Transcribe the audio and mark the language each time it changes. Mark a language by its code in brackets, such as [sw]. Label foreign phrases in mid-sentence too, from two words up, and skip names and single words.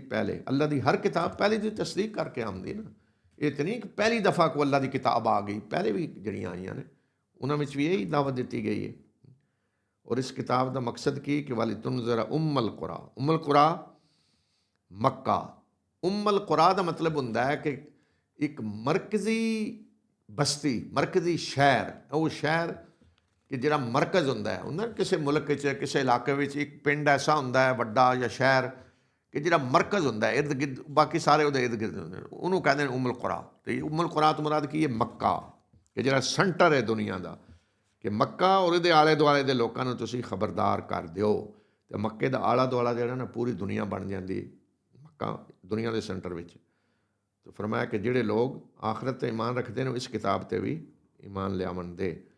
[pa] ਪਹਿਲੇ ਅੱਲਾ ਦੀ ਹਰ ਕਿਤਾਬ ਪਹਿਲੇ ਦੀ ਤਸਦੀਕ ਕਰਕੇ ਆਉਂਦੀ ਨਾ। ਇਹ ਤਾਂ ਨਹੀਂ ਕਿ ਪਹਿਲੀ ਦਫਾ ਕੋਈ ਅੱਲਾ ਦੀ ਕਿਤਾਬ ਆ ਗਈ, ਪਹਿਲੇ ਵੀ ਜਿਹੜੀਆਂ ਆਈਆਂ ਨੇ ਉਹਨਾਂ ਵਿੱਚ ਵੀ ਇਹੀ ਦਾਵਤ ਦਿੱਤੀ ਗਈ ਹੈ। ਔਰ ਇਸ ਕਿਤਾਬ ਦਾ ਮਕਸਦ ਕੀ ਕਿ [ar] ولتنذر أم القرى. [pa] ਉਮਲ ਕੁਰਾ ਮੱਕਾ। ਉਮਲ ਕੁਰਾ ਦਾ ਮਤਲਬ ਹੁੰਦਾ ਹੈ ਕਿ ਇੱਕ ਮਰਕਜ਼ੀ ਬਸਤੀ, ਮਰਕਜ਼ੀ ਸ਼ਹਿਰ, ਉਹ ਸ਼ਹਿਰ ਕਿ ਜਿਹੜਾ ਮਰਕਜ਼ ਹੁੰਦਾ ਹੈ ਨਾ ਕਿਸੇ ਮੁਲਕ ਚ ਕਿਸੇ ਇਲਾਕੇ ਵਿਚ ਇੱਕ ਪਿੰਡ ਐਸਾ ਹੁੰਦਾ ਹੈ ਵੱਡਾ ਯਾ ਸ਼ਹਿਰ ਕਿ ਜਿਹੜਾ ਮਰਕਜ਼ ਹੁੰਦਾ ਹੈ ਇਰਦ ਗਿਰਦ ਬਾਕੀ ਸਾਰੇ ਉਹਦੇ ਇਰਦ ਗਿਰਦ ਹੁੰਦੇ ਨੇ ਉਹਨੂੰ ਕਹਿੰਦੇ ਨੇ ਉੱਮੁਲ ਕੁਰਾ ਤੇ ਉੱਮੁਲ ਕੁਰਾ ਤੋਂ ਮੁਰਾਦ ਕੀ ਹੈ ਮੱਕਾ ਕਿ ਜਿਹੜਾ ਸੈਂਟਰ ਹੈ ਦੁਨੀਆ ਦਾ ਕਿ ਮੱਕਾ ਔਰ ਇਹਦੇ ਆਲੇ ਦੁਆਲੇ ਦੇ ਲੋਕਾਂ ਨੂੰ ਤੁਸੀਂ ਖ਼ਬਰਦਾਰ ਕਰ ਦਿਓ ਤੇ ਮੱਕੇ ਦਾ ਆਲਾ ਦੁਆਲਾ ਜਿਹੜਾ ਨਾ ਪੂਰੀ ਦੁਨੀਆ ਬਣ ਜਾਂਦੀ ਮੱਕਾ ਦੁਨੀਆ ਦੇ ਸੈਂਟਰ ਵਿਚ ਤੋਂ ਫ਼ਰਮਾਇਆ ਕਿ ਜਿਹੜੇ ਲੋਗ ਆਖ਼ਰਤ ਤੇ ਈਮਾਨ ਰੱਖਦੇ ਨੇ ਇਸ ਕਿਤਾਬ ਤੇ ਵੀ ਈਮਾਨ ਲਿਆਵਣ ਦੇ